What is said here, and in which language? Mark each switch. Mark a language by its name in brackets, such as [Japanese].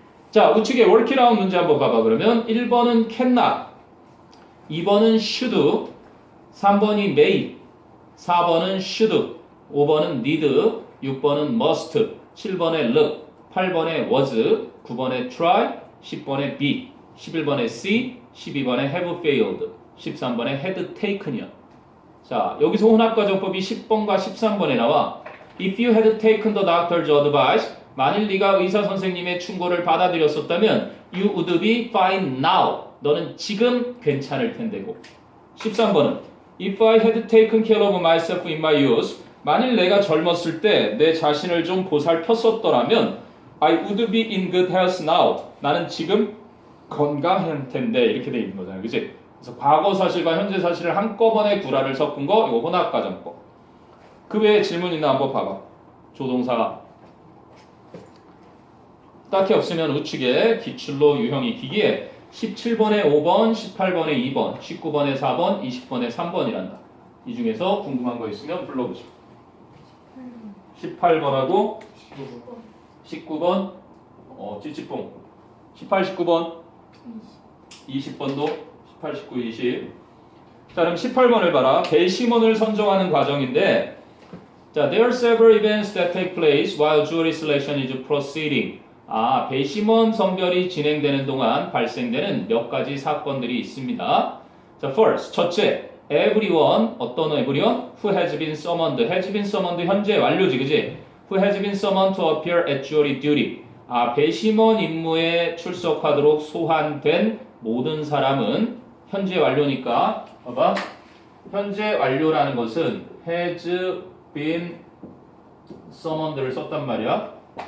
[Korean] 자, 우측에 work이라운 문제 한번 봐봐. 그러면 1번은 cannot, 2번은 should, 3번이 may, 4번은 should, 5번은 need, 6번은 must, 7번에 look, 8번에 was, 9번에 try, 10번에 be, 11번에 see, 12번에 have failed, 13번에 had taken이야. 자, 여기서 혼합가정법이 10번과 13번에 나와. [English] If you had taken the doctor's advice, [Korean] 만일 네가 의사 선생님의 충고를 받아들였었다면 [English] you would be fine now. [Korean] 너는 지금 괜찮을 텐데고. [English] 13번은 If I had taken care of myself in my youth, [Korean] 만일 내가 젊었을 때 내 자신을 좀 보살폈었더라면 [English] I would be in good health now. [Korean] 나는 지금 건강할 텐데 이렇게 돼 있는 거잖아요. 그치? 그래서 과거 사실과 현재 사실을 한꺼번에 구라를 섞은 거 이거 혼합가정법. 그 외에 질문 있나 한번 봐봐. 조동사 딱히 없으면 우측에 기출로 유형이 기기에 17번에 5번, 18번에 2번, 19번에 4번, 20번에 3번이란다. 이 중에서 궁금한 거 있으면 불러보시오. 18번하고 19번 찌찌뽕 18, 19번 20번도 18, 19, 20. 자, 그럼 18번을 봐라. 배심원을 선정하는 과정인데 자, [English] there are several events that take place while jury selection is proceeding. [Korean] 아, 배심원 선별이 진행되는 동안 발생되는 몇 가지 사건들이 있습니다. [English] 자, first, 첫째, everyone, 어떤 everyone? Who has been summoned. [Korean] has been summoned 현재 완료지, 그지? [English] Who has been summoned to appear at jury duty. [Korean] 아, 배심원 임무에 출석하도록 소환된 모든 사람은 현재 완료니까 봐봐. 현재 완료라는 것은 has been summoned를 썼단 말이야.